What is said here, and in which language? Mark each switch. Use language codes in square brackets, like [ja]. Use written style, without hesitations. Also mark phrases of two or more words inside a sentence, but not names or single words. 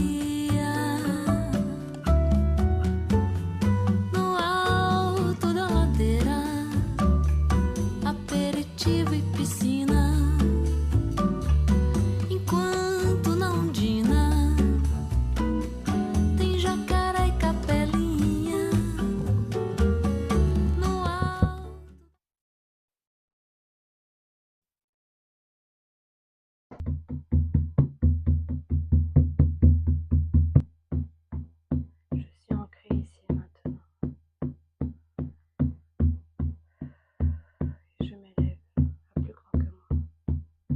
[pt] No alto da ladeira, aperitivo e piscina, enquanto na ondina tem jacaré e capelinha. No alto. [fr] Je suis ancrée ici et maintenant. Et je m'élève à plus grand que moi.